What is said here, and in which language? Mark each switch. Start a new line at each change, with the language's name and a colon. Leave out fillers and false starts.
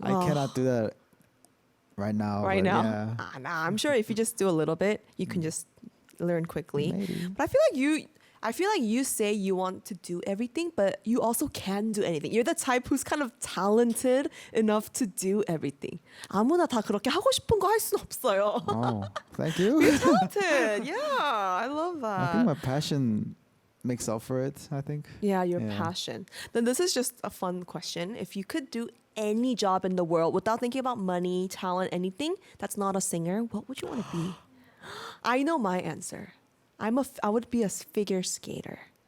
English: I cannot do that right now. Right but now? Yeah. Nah, I'm sure if you just do a little bit, you can just learn quickly. Maybe. But I feel like you say you want to do everything, but you also can do anything. You're the type who's kind of talented enough to do everything.
Korean: 아무나 다 그렇게 하고 싶은 거 할 순 없어요.
English: Oh, thank you. Talented. Yeah, I love that. I think my passion makes up for it, I think. Yeah, your Yeah. passion. Then this is just a fun question. If you could do any job in the world without thinking about money, talent, anything that's not a singer, what would you want to be? I know my answer. I would be a figure skater.